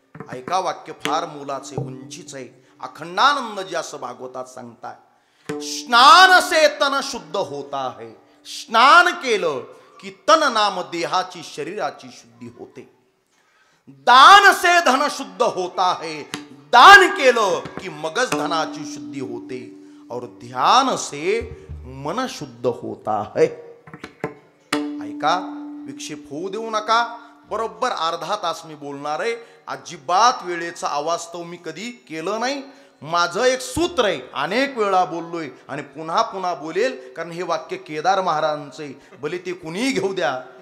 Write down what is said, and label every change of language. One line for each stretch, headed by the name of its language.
Marathi: ऐका वाक्य फार मोलाचे उंचीच आहे. अखंडानंदजी असं भागवतात सांगताय,
Hindi: स्नान से तन शुद्ध होता है.
Marathi: स्नान केलं की तन नाम देहाची शरीराची शुद्धी होते.
Hindi: दान से धन शुद्ध होता है.
Marathi: दान केलं की मगज धनाची शुद्धी होते.
Hindi: और ध्यान से मन शुद्ध होता है.
Marathi: ऐका, विक्षेप होऊ देऊ नका. बरोबर अर्धा तास मी बोलणार आहे. अजिबात वेळेचा अवास्तव मी कधी केलं नाही. माझं एक सूत्र आहे, अनेक वेळा बोललोय आणि पुन्हा पुन्हा बोलेल, कारण हे वाक्य केदार महाराजांचे, भले ते कुणीही घेऊ द्या.